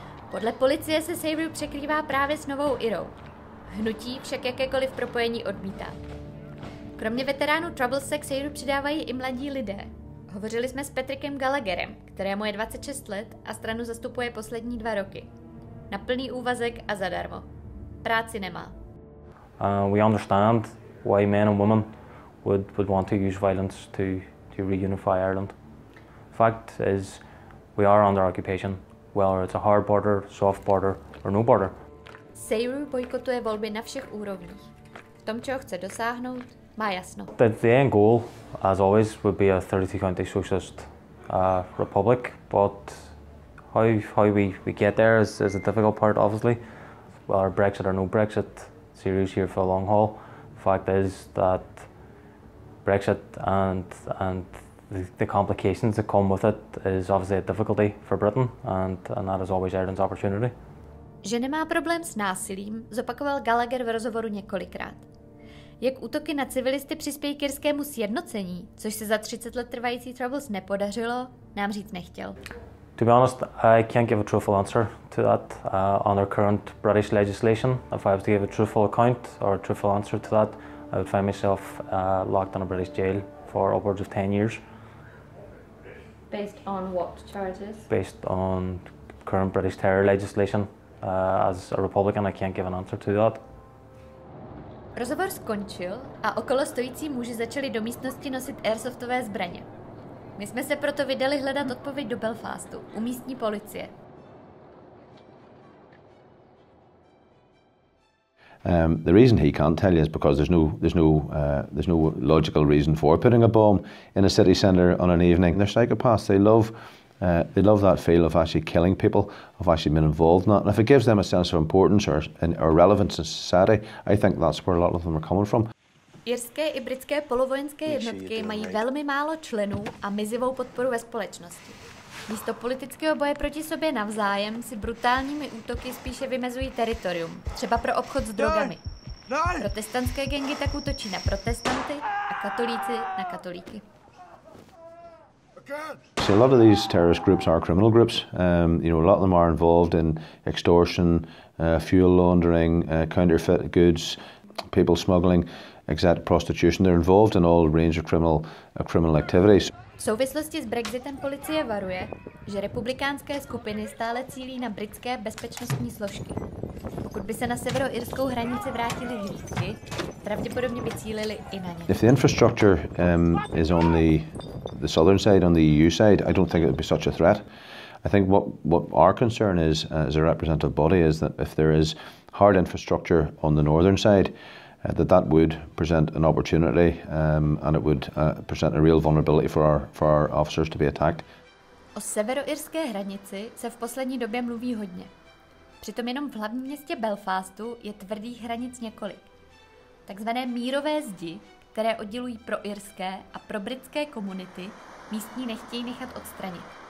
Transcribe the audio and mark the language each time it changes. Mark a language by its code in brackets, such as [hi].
[cs] Podle policie se Severu překrývá právě s Novou Irou. Hnutí však jakékoliv propojení odmítá. Kromě veteránů Troubles se k Severu přidávají i mladí lidé. Hovořili jsme s Patrickem Gallagherem, kterému je 26 let a stranu zastupuje poslední 2 roky. Na plný úvazek a zadarmo. Práci nemá. [en] We understand why men and women would want to use violence to reunify Ireland. Fact is, we are under occupation, whether it's a hard border, soft border or no border. [cs] Severu bojkotuje volby na všech úrovních. V tom, čeho chce dosáhnout, má jasno. [en] The end goal, as always, would be a 32-county socialist republic, but how we get there is a difficult part, obviously. Whether Brexit or no Brexit, Severu's here for a long haul. The fact is that Brexit and the complications that come with it is obviously a difficulty for Britain, and that is always Ireland's opportunity. [cs] Že nemá problém s násilím, zopakoval Gallagher v rozhovoru několikrát. Jak útoky na civilisty přispějí k irskému sjednocení, což se za 30 let trvající Troubles nepodařilo, nám říct nechtěl. [en] To be honest, I can't give a truthful answer to that under current British legislation. If I was to give a truthful account or a truthful answer to that, I would find myself locked in a British jail for upwards of 10 years. Based on what charges? Based on current British terror legislation. As a Republican, I can't give an answer to that. [cs] Rozhovor skončil a okolo stojící muži začali do místnosti nosit airsoftové zbraně. My jsme se proto vydali hledat odpověď do Belfastu, u místní policie. [en] The reason he can't tell you is because there's no logical reason for putting a bomb in a city centre on an evening. They're psychopaths. They love They love that feel of actually killing people, of actually being involved in that. And if it gives them a sense of importance or relevance in society, I think that's where a lot of them are coming from. [cs] Irské i britské polovojenské jednotky mají velmi málo členů a mizivou podporu ve společnosti. Místo politického boje proti sobě navzájem si brutálními útoky spíše vymezují teritorium, třeba pro obchod s drogami. Protestantské gengy tak útočí na protestanty a katolíci na katolíky. [en] So a lot of these terrorist groups are criminal groups. You know, a lot of them are involved in extortion, fuel laundering, counterfeit goods, people smuggling, etc. Prostitution. They're involved in all range of criminal activities. [cs] V souvislosti s Brexitem policie varuje, že republikánské skupiny stále cílí na britské bezpečnostní složky. Pokud by se na severoirskou hranici vrátily hlídky, pravděpodobně by cílili i na ně. [en] If the infrastructure is on the southern side, on the EU side, I don't think it would be such a threat. I think what our concern is as a representative body is that if there is hard infrastructure on the northern side, that would present an opportunity and it would present a real vulnerability for our officers to be attacked. [cs] O severoirské hranici se v poslední době mluví hodně. Přitom jenom v hlavním městě Belfastu je tvrdých hranic několik. Takzvané mírové zdi, které oddělují proirské a probritské komunity, místní nechtějí nechat odstranit.